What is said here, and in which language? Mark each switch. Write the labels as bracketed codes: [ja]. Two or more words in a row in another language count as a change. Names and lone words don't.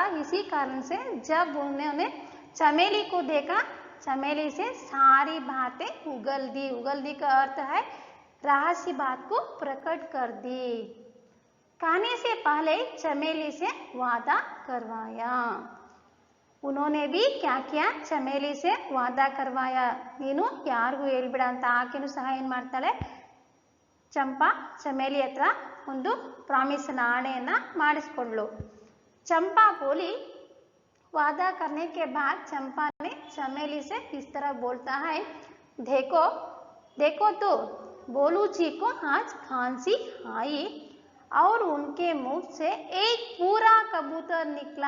[hi] इसी कारण से जब उन्होंने चमेली को देखा, चमेली से सारी बातें उगल दी. उगल दी का अर्थ है रहस्य बात को प्रकट कर दी. कहने से पहले चमेली से वादा करवाया. उन्होंने भी क्या किया? चमेली से वादा करवाया. [kn] ನೀನು ಯಾರಿಗೂ ಹೇಳ್ಬಿಡ ಅಂತ ಆಕೆನೂ ಸಹ ಏನು ಮಾಡ್ತಾಳೆ, ಚಂಪಾ ಚಮೇಲಿ ಹತ್ರ ಒಂದು ಪ್ರಾಮಿಸ್ ಆಣೆಯನ್ನ ಮಾಡಿಸ್ಕೊಂಡ್ಳು. [hi] चंपा बोली. वादा करने के बाद चंपा ने चमेली से इस तरह बोलता है, देखो देखो तो बोलू जी को आज खांसी आई और उनके मुंह से एक पूरा कबूतर निकला.